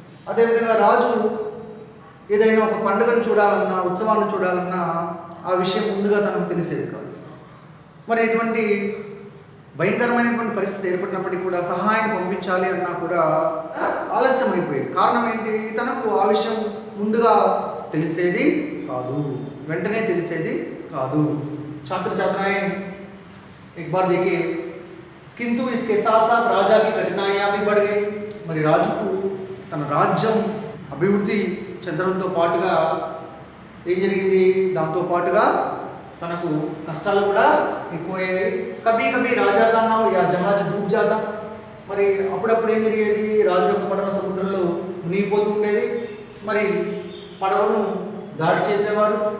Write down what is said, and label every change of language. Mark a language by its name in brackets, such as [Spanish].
[Telugu] అదేవిధంగా రాజు ఏదైనా ఒక పండుగను చూడాలన్నా, ఉత్సవాన్ని చూడాలన్నా ఆ విషయం ముందుగా తనకు తెలిసేది కాదు. మరి ఇటువంటి భయంకరమైనటువంటి పరిస్థితి ఏర్పడినప్పటికీ కూడా సహాయాన్ని పంపించాలి అన్నా కూడా ఆలస్యం అయిపోయేది. కారణం ఏంటి? తనకు ఆ విషయం ముందుగా తెలిసేది కాదు, వెంటనే తెలిసేది కాదు. [Hindi] छात्र छात्राएं एक बार देखिए, किंतु इसके साथ साथ राजा की कठिनाइयां भी बढ़ गई. [Telugu] మరి రాజుకు తన రాజ్యం అభివృద్ధి చెందడంతో పాటుగా ఏం జరిగింది? దాంతో పాటుగా తనకు కష్టాలు కూడా ఎక్కువయ్యాయి. [Hindi] కభీ కభీ రాజా కా నావ్ యా జహాజ్ డూబ్ జాతా. [Telugu] మరి అప్పుడప్పుడు ఏం జరిగేది, రాజు యొక్క పడవ సముద్రంలో మునిగిపోతూ ఉండేది, మరి పడవను దాడి చేసేవారు.